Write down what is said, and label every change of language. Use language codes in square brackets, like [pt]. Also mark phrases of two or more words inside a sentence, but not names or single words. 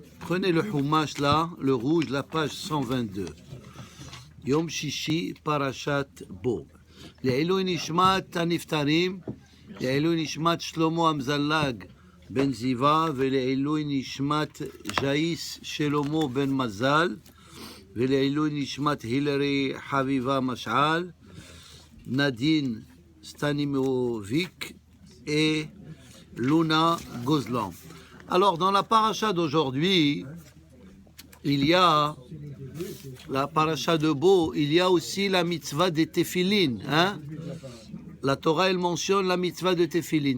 [fr] Prenez le Humash là, le rouge, la page 122. [he] יום שישי, פרשת בא. לעילוי נשמת הנפטרים, לעילוי נשמת שלמה המזלג בן זיווה, ולעילוי נשמת ג'איס שלמה בן מזל, ולעילוי נשמת הילרי חביבה משעל, נדין סטנימוביק et Luna Gozlan. [fr] Alors, dans la paracha d'aujourd'hui, il y a la paracha de Bo, il y a aussi la mitzvah des téphilines. Hein? La Torah, elle mentionne la mitzvah de téphilines.